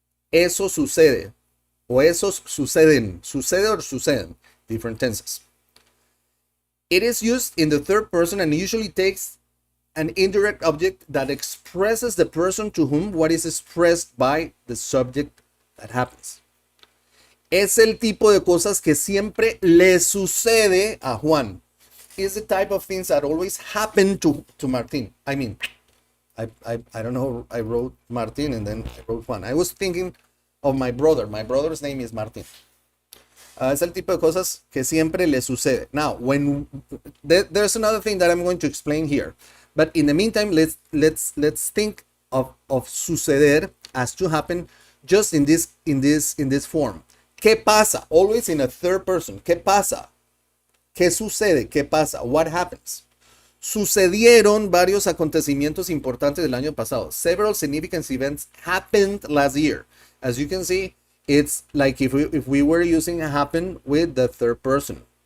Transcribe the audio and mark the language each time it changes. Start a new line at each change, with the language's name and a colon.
Spanish: Eso sucede, o esos suceden, sucede or suceden, different tenses.
English: It is used in the third person and usually takes an indirect object that expresses the person to whom what is expressed by the subject that happens.
Spanish: Es el tipo de cosas que siempre le sucede a Juan.
English: It's the type of things that always happen to Martin. I mean, I don't know, I wrote Martin and then I wrote Juan. I was thinking of my brother. My brother's name is Martin.
Spanish: Es el tipo de cosas que siempre le sucede.
English: Now, there's another thing that I'm going to explain here. But in the meantime, let's think of suceder as to happen just in this form.
Spanish: ¿Qué pasa?
English: Always in a third person.
Spanish: ¿Qué pasa? ¿Qué sucede? ¿Qué pasa?
English: What happens?
Spanish: Sucedieron varios acontecimientos importantes del año pasado.
English: Several significant events happened last year. As you can see, it's like if we were using happen with the third person.